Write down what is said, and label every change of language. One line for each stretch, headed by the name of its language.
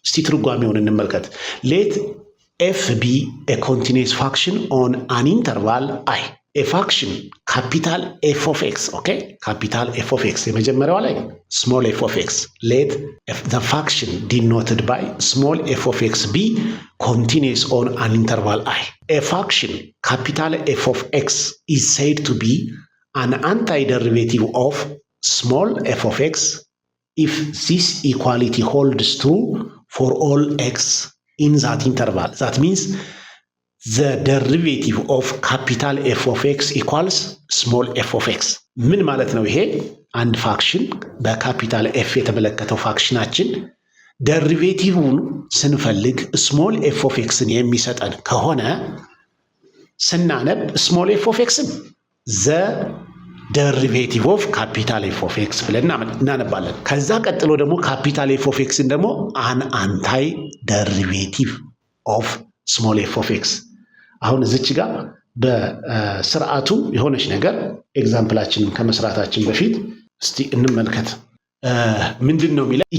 Amharic: እስቲ ትርጓሜውን እንመልከት።
English: ሌት ኤፍ ቢ ኤ ኮንቲኒየስ ፋክሽን ኦን አን ኢንተርቫል አይ ኤ ፋክሽን ካፒታል ኤፍ ኦፍ ኤክስ ኦኬ፣ ካፒታል ኤፍ ኦፍ ኤክስ የመጀመሪያዋ ላይ ስሞል ኤፍ ኦፍ ኤክስ ሌት ዘ ፋክሽን ዲኖትድ ባይ ስሞል ኤፍ ኦፍ ኤክስ ቢ continuous on an interval I. A function capital F of x is said to be an antiderivative of small f of x if this equality holds true for all x in that interval. That means the derivative of capital F of x equals small f of x.
Amharic: ምን ማለት ነው ይሄ? አንድ ፋክሽን በካፒታል ኤፍ የተመለከተው ፋክሽናችን ደሪቬቲቭን ስንፈልግ ስሞል ኤፍ ኦፍ ኤክስን የሚሰጠን ከሆነ ስናነብ ስሞል ኤፍ ኦፍ ኤክስን
English: ዘ ደሪቬቲቭ ኦፍ ካፒታል ኤፍ ኦፍ ኤክስ
Amharic: ብለን እናነባለን። ከዛ ቀጥሎ ደግሞ ካፒታል ኤፍ ኦፍ ኤክስን ደግሞ
English: አን አንታይ ደሪቬቲቭ ኦፍ ስሞል ኤፍ ኦፍ ኤክስ።
Amharic: አሁን እዚች ጋር በስርዓቱ የሆነች ነገር ኤግዛምፕላችንን ከመስራታችን በፊት እስቲ እንመልከት። ምንድን ነው የሚለው?